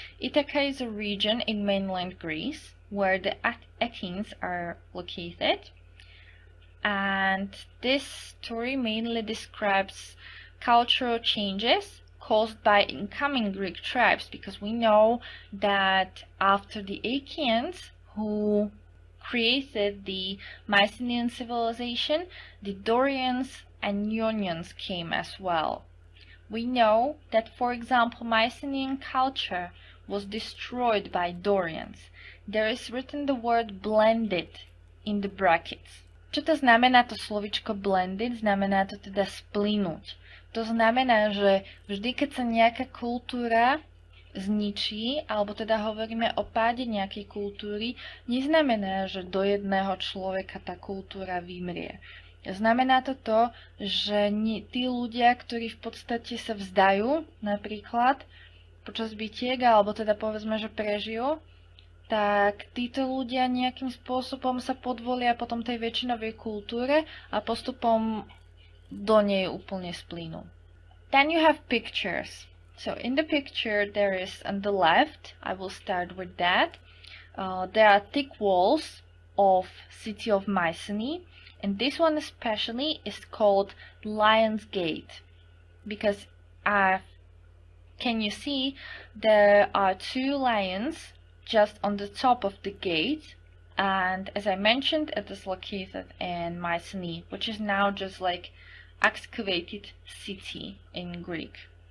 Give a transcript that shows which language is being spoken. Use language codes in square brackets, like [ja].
[en] Ithaca is a region in mainland Greece where the Athens are located, and this story mainly describes cultural changes caused by incoming Greek tribes, because we know that after the Achaeans, who created the Mycenaean civilization, the Dorians and Ionians came as well. We know that, for example, Mycenaean culture was destroyed by Dorians. There is written the word blended in the brackets. [sk] Čo to znamená to slovičko blended? Znamená to teda splynúť. To znamená, že vždy, keď sa nejaká kultúra zničí, alebo teda hovoríme o páde nejakej kultúry, neznamená, že do jedného človeka tá kultúra vymrie. Znamená to to, že tí ľudia, ktorí v podstate sa vzdajú, napríklad počas bitiek, alebo teda povedzme, že prežijú, tak títo ľudia nejakým spôsobom sa podvolia potom tej väčšinovej kultúre a postupom do nej úplne splynú. [en] Then you have pictures. So in the picture there is on the left, I will start with that, there are thick walls of city of Mycenae, and this one especially is called Lion's Gate, because can you see there are two lions just on the top of the gate, and as I mentioned, it is located in Mycenae, which is now just like excavated city in Greece.